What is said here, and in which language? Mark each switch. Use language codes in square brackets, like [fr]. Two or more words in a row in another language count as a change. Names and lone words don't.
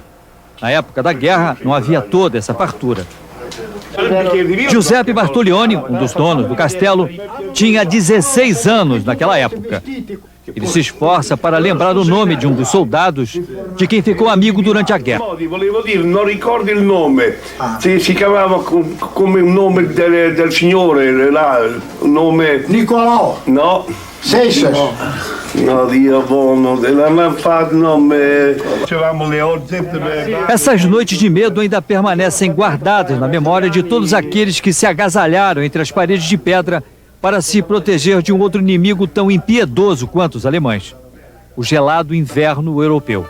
[pt] Na época da guerra não havia toda essa fartura. Giuseppe Bartolioni, um dos donos do castelo, tinha 16 anos naquela época. Ele se esforça para lembrar o nome de um dos soldados de quem ficou amigo durante a guerra. [it] Volevo dire, non ricordo il nome. Si chiamava come un nome del signore, là, un nome... Nicolau. No. Seixas. No, Dio buono, [pt] ela não faz nome. Essas noites de medo ainda permanecem guardadas na memória de todos aqueles que se agasalharam entre as paredes de pedra para se proteger de um outro inimigo tão impiedoso quanto os alemães: o gelado inverno europeu.